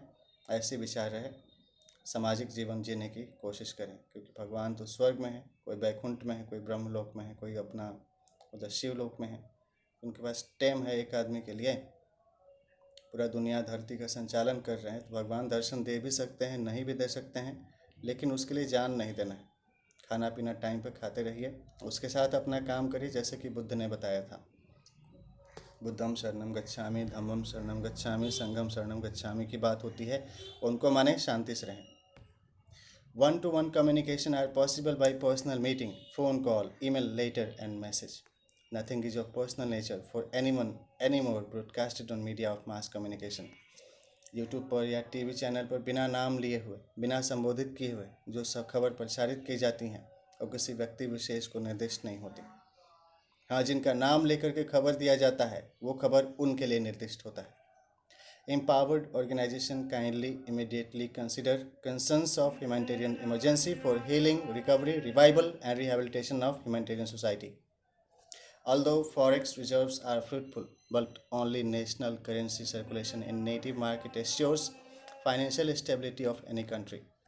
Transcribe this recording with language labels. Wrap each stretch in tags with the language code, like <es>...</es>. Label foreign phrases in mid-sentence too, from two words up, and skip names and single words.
<hi>ऐसे विचार रहे, सामाजिक जीवन जीने की कोशिश करें, क्योंकि भगवान तो स्वर्ग में है, कोई वैकुंठ में है, कोई ब्रह्मलोक में है, कोई अपना उधर शिवलोक में है। उनके पास टाइम है एक आदमी के लिए। पूरा दुनिया धरती का संचालन कर रहे हैं तो भगवान दर्शन दे भी सकते हैं, नहीं भी दे सकते हैं, लेकिन उसके लिए जान नहीं देना है। खाना पीना टाइम पे खाते रहिए, उसके साथ अपना काम करिए, जैसे कि बुद्ध ने बताया था।</hi> <pi>बुद्धम शरणम गच्छामि, धम्मम शरणम गच्छामि, संघम शरणम गच्छामि</pi> <hi>की बात होती है। उनको माने शांति से रहें।</hi> <en>1-to-1 communication are possible by personal meeting, phone call, email, letter and message. Nothing is of personal nature for anyone anymore broadcasted on media of mass communication.</en> <hi>यूट्यूब पर या टीवी चैनल पर बिना नाम लिए हुए, बिना संबोधित किए हुए जो सब खबर प्रसारित की जाती हैं और किसी व्यक्ति विशेष को निर्दिष्ट नहीं होती। हाँ, जिनका नाम लेकर के खबर दिया जाता है वो खबर उनके लिए निर्दिष्ट होता है।</hi> <en>Empowered organization kindly immediately consider concerns of humanitarian emergency for healing, recovery, revival and rehabilitation of humanitarian society. Although forex reserves are fruitful, but only national currency circulation in native market assures financial stability of any country.</en>